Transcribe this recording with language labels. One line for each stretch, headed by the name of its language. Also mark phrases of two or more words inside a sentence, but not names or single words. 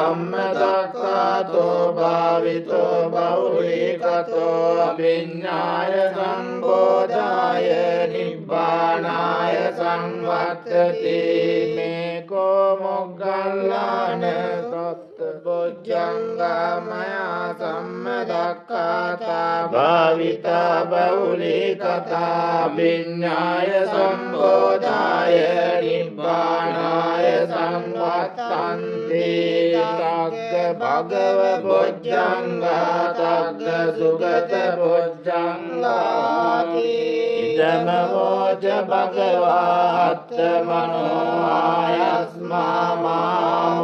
Pali: සම්මදක්ඛාතෝ භාවිතෝ බෞලී කතෝ අභිඤ්ඤාය සම්බෝධාය නිබ්බානාය සංවත්තති මේ කෝ මොග්ගල්ලාන සත්බොජ්ජංගා මයා සම්මදක්ඛාතා භාවිතා බෞලී කතා විඤ්ඤාය සම්බෝධාය නිබ්බානාය සංවත්තන්ති තග්ග භගව බොජ්ජංගා තග්ග සුගත බොජ්ජංගාති ඉදමෝච භගවාත්ත මනෝ ආයස්මා මා